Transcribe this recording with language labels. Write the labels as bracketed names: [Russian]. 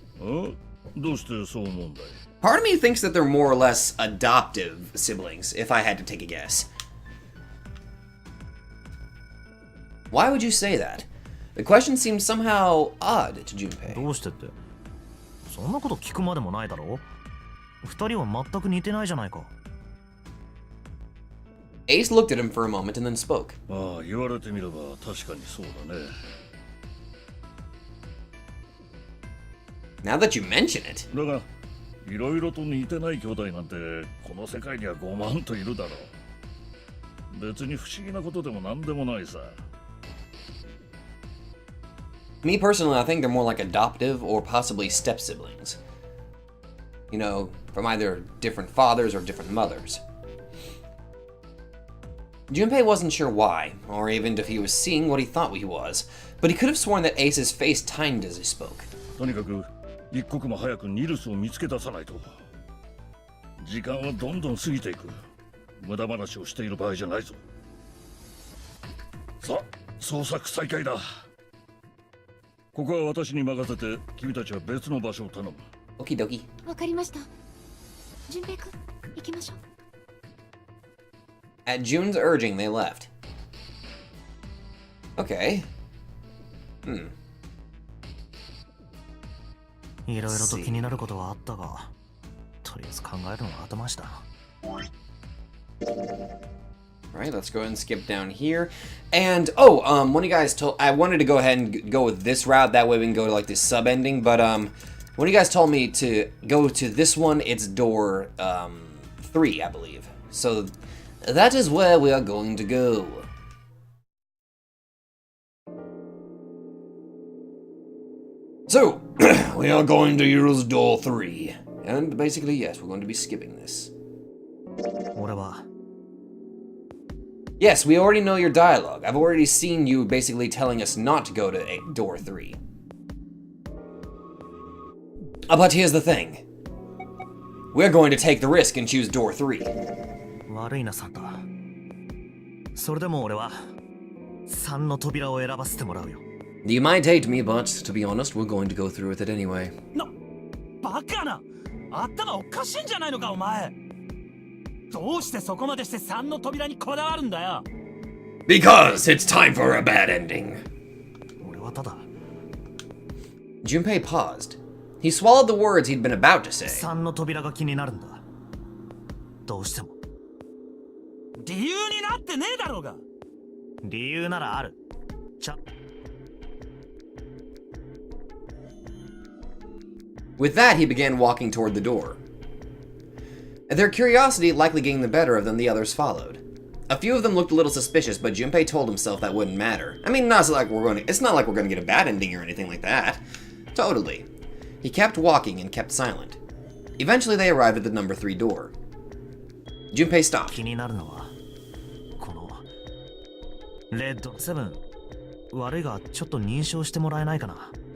[Japanese] あどうしてそう思うんだい [English] Part of me thinks that they're more or less adoptive siblings, if I had to take a guess. Why would you say that? The question seems somehow odd to Junpei. [Japanese] どうしてって？そんなこと聞くまでもないだろ？二人は全く似てないじゃないか。 [English] Ace looked at him for a moment and then spoke. [Japanese] ああ言われてみれば確かにそうだね [English] Now that you mention it, [Japanese] だがいろいろと似てない兄弟なんてこの世界には5万といるだろう別に不思議なことでも何でもないさ [English] me personally, I think they're more like adoptive or possibly step siblings. You know, from either different fathers or different mothers. Junpei wasn't sure why, or even if he was seeing what he thought he was, but he could have sworn that Ace's face tightened as he spoke. [Japanese] とにかく一刻も早くニルスを見つけ出さないと時間はどんどん過ぎていく無駄話をしている場合じゃないぞさあ捜索再開だここは私に任せて君たちは別の場所を頼む [English] Okie dokie. [Japanese] わかりました。純平くん、行きましょう。 [English] At Jun's urging, they left. Okay. [Japanese] いろいろと気になることはあったが、とりあえず考えるのは後回しだ。 [English] Alright, let's go ahead and skip down here. And, when you guys told... I wanted to go ahead and go with this route, that way we can go to, like, this sub-ending, but, when you guys told me to go to this one, it's door, 3, I believe. So, that is where we are going to go. So, we are going to use door 3. And basically, yes, we're going to be skipping this. [Japanese] 俺は [English] Yes, we already know your dialogue. I've already seen you basically telling us not to go to door 3. But here's the thing. We're going to take the risk and choose door 3. [Japanese] 悪いなサンタ。それでも俺は3の扉を選ばせてもらうよ。 [English] You might hate me, but to be honest, we're going to go through with it anyway. [Japanese] バカな頭おかしいんじゃないのかお前どうしてそこまでして3の扉にこだわるんだよ [English] Because it's time for a bad ending. [Japanese] 俺はただ [English] Junpei paused. He swallowed the words he'd been about to say. [Japanese] 3の扉が気になるんだ。どうしても。理由になってねえだろうが理由ならある。 [English] With that, he began walking toward the door. Their curiosity likely getting the better of them, the others followed. A few of them looked a little suspicious, but Junpei told himself that wouldn't matter. I mean, it's not like we're going to get a bad ending or anything like that. Totally. He kept walking and kept silent. Eventually, they arrived at the number 3 door. Junpei stopped. [Japanese] 気になるのはこのレッドセブン悪いがちょっと認証してもらえないかな。